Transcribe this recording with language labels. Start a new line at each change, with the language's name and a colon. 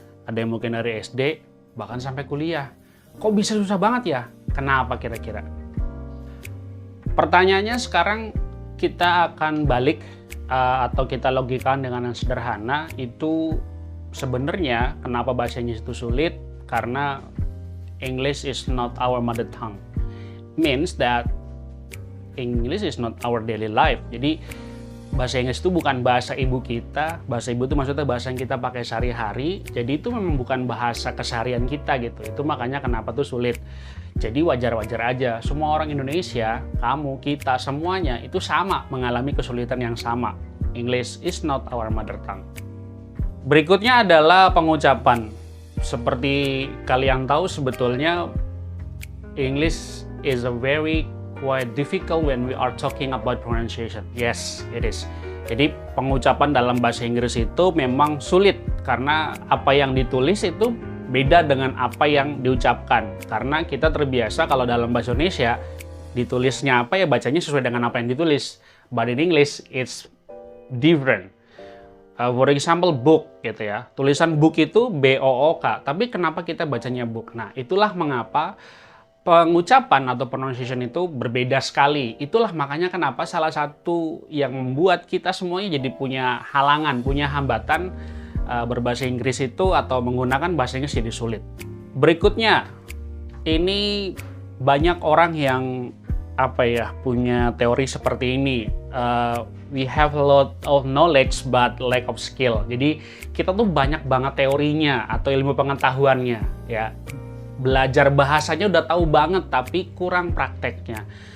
Indonesian: Ada yang mungkin dari SD, bahkan sampai kuliah. Kok bisa susah banget ya? Kenapa kira-kira? Pertanyaannya sekarang kita akan balik atau kita logikakan dengan yang sederhana. Itu sebenarnya kenapa bahasa Inggris itu sulit, karena
English: English is not our mother tongue. Means that English is not our daily life.
Indonesian: Jadi bahasa Inggris itu bukan bahasa ibu kita. Bahasa ibu itu maksudnya bahasa yang kita pakai sehari-hari. Jadi itu memang bukan bahasa keseharian kita gitu. Itu makanya kenapa tuh sulit. Jadi wajar-wajar aja, semua orang Indonesia, kamu, kita, semuanya itu sama mengalami kesulitan yang sama.
English: English is not our mother tongue.
Indonesian: Berikutnya adalah pengucapan. Seperti kalian tahu sebetulnya
English: English is a very quite difficult when we are talking about pronunciation. Yes, it is.
Indonesian: Jadi pengucapan dalam bahasa Inggris itu memang sulit karena apa yang ditulis itu beda dengan apa yang diucapkan. Karena kita terbiasa kalau dalam bahasa Indonesia ditulisnya apa ya bacanya sesuai dengan apa yang ditulis.
English: But in English it's different. For example
Indonesian: book gitu ya. Tulisan book itu B-O-O-K. Tapi kenapa kita bacanya book? Nah, itulah mengapa pengucapan atau pronunciation itu berbeda sekali. Itulah makanya kenapa salah satu yang membuat kita semuanya jadi punya halangan, punya hambatan berbahasa Inggris itu atau menggunakan bahasa Inggris jadi sulit. Berikutnya, ini banyak orang yang punya teori seperti ini.
English: We have a lot of knowledge but lack of skill.
Indonesian: Jadi kita tuh banyak banget teorinya atau ilmu pengetahuannya, ya. Belajar bahasanya udah tahu banget tapi kurang prakteknya.